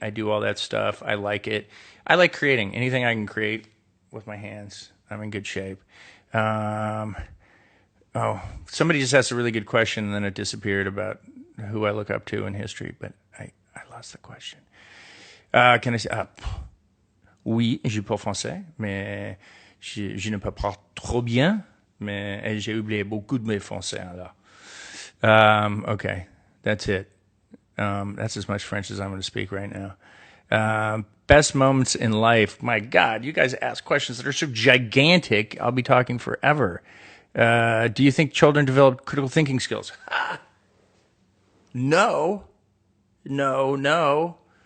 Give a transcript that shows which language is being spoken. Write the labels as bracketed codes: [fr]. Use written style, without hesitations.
[en] I do all that stuff. I like it. I like creating. Anything I can create with my hands, I'm in good shape. Um, oh, somebody just asked a really good question and then it disappeared about who I look up to in history, but I lost the question. Can I say? [fr] Oui, je parle français, mais je ne parle pas trop bien, mais j'ai oublié beaucoup de mes français là. [en] Okay, that's it. That's as much French as I'm going to speak right now. Best moments in life. My God, you guys ask questions that are so gigantic. I'll be talking forever. Do you think children develop critical thinking skills? No, no, no.